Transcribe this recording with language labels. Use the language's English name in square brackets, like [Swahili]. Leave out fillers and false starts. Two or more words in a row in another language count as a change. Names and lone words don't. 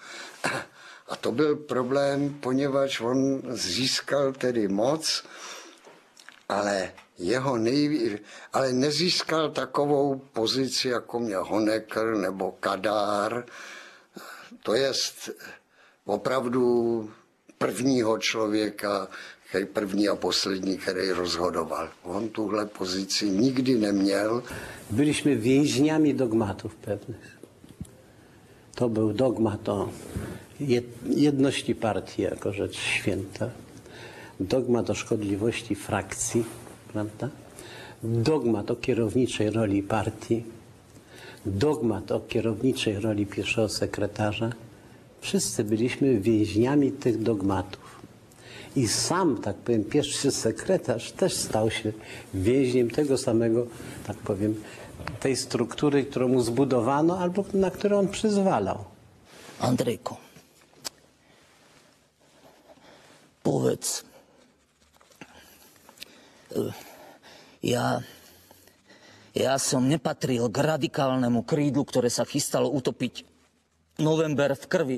[Czech] A to byl problém, poněvadž on získal tedy moc, ale ale nezískal takovou pozici, jako měl Honecker nebo Kadár. To jest opravdu prvního člověka, první a poslední, který rozhodoval. On tuhle pozici nikdy neměl. [Polish] Byliśmy więźniami dogmatów pewnych. To był dogmat o jedności partii jako rzecz święta. Dogmat o szkodliwości frakcji, prawda? Dogmat o kierowniczej roli partii. Dogmat o kierowniczej roli pierwszego sekretarza. Wszyscy byliśmy więźniami tych dogmatów. I sam, tak powiem, pierwszy sekretarz też stał się więźniem tego samego, tak powiem, tej struktury, którą mu zbudowano albo na którą on przyzwalał. [Slovak] Andrejko, povedz, ja som nepatril k radikálnemu krídlu, ktoré sa chystalo utopiť november v krvi.